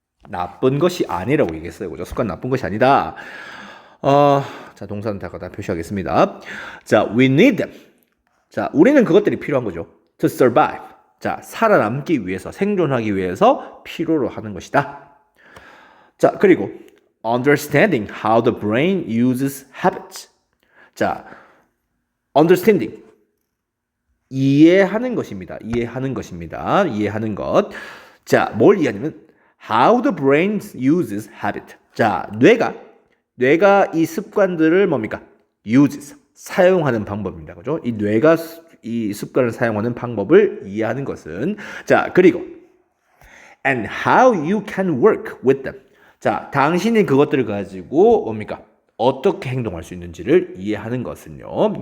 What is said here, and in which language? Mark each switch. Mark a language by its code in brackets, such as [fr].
[ko] 나쁜 것이 아니라고 얘기했어요. 그죠? 습관 나쁜 것이 아니다. 자, 동사는 다 표시하겠습니다. [en] 자, we need them. [ko] 자, 우리는 그것들이 필요한 거죠. [en] To survive. [ko] 자, 살아남기 위해서, 생존하기 위해서 필요로 하는 것이다. [en] 자, 그리고 understanding how the brain uses habits. [ko] 자, understanding. 이해하는 것입니다. 이해하는 것입니다. 이해하는 것. [en] 자, [ko] 뭘 이해하냐면 [en] how the brain uses habit. [ko] 자, 뇌가 이 습관들을 뭡니까? uses. 사용하는 방법입니다. 그죠? 이 뇌가 이 습관을 사용하는 방법을 이해하는 것은 자, 그리고 [en] and how you can work with them. [ko] 자, 당신이 그것들을 가지고 뭡니까? 어떻게 행동할 수 있는지를 이해하는 것은요.